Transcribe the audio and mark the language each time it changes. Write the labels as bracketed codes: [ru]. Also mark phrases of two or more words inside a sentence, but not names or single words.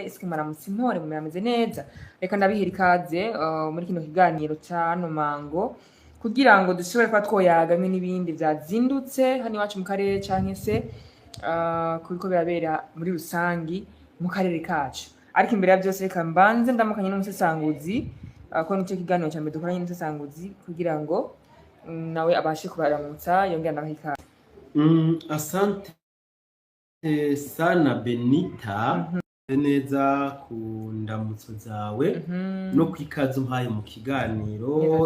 [rn] Ese mwaramutse intore murameze neza? Reka ndabihera ikaze muri kino kiganiro cyano mango kugira ngo dushobore kwa twoyagamwe n'ibindi byazindutse hano iwacu mu karere canke se kuriko birabera muri rusangi mu karere kacu. Ariko imbere ya byose reka mbanze ndamukanye n'umusesanguzi ko nicyo kiganiro cyane dukoranye n'umusesanguzi kugira ngo nawe abashe kubaramutsa yongera nabaha ikaze. [sw] Asante sana [rn] Benita, neza ku ndamutso zawe no kwikaza umpaye mu kiganiro.